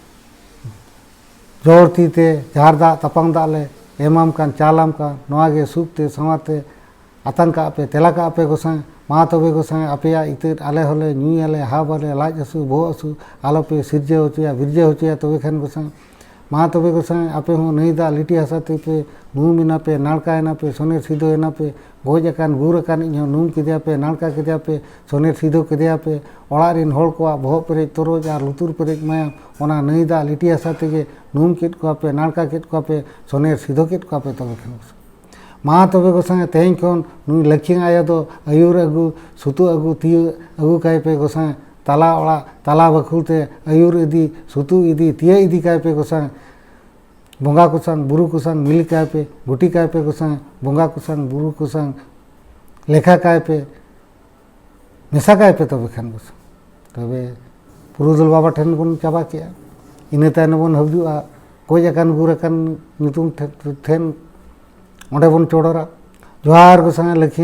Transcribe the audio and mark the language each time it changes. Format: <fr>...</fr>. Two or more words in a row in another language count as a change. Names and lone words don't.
<sat>जोर तीते जार दा तपंग दा ले एमाम कान चालाम कान नोआगे सुखते समाते आतंका पे तेलाका पे गोसाई मा तबे गोसाई अपेया इतर आले होले न्यूई आले हाबाले लाज असु भो असु आलो पे सिरजे होचिया विरजे होचिया तबे खान गोसाई मा तबे गोसाई आपे हो नहीं दा लिटी हसाते पे नूमिना पे नाड़कायना पे सोने सीधो एना पे गोज अकान गुर अकान इहो नूम किदिया पे नाड़का किदिया पे सोने सीधो किदिया पे ओड़ा रिन होड़ को बोह पेरेज तोरोज आर लुतुर पेरेज मायाम ओना नहीं दा लिटी हसा तेगे नूम किद को पे नाड़का किद को पे सोने सीधो किद को पे तबे खान मा तबे गोसाई तेहें खन नुई लक्ष्मी आयो दो आयुर अगु सुतु अगु तिय अगु काय पे गोसाई ताला ओड़ा ताला बखुलते आयुर इदी सुतु इदी तिय इदी काय पे गोसाई बोंगा कुसांग बुरु कुसांग मिली काय पे गुटी काय पे गोसाई बोंगा कुसांग बुरु कुसांग लेखा काय पे मेसा काय पे तबे खान गोसाई तबे पुरुदुल बाबा ठेन बन चाबा के इने तायन बन हबजुआ गोज अकान गुर अकान ᱧᱩᱛᱩᱢ ठेन ओंडे बन चोड़ोरा जोहार गोसाई लक्ष्मी</sat>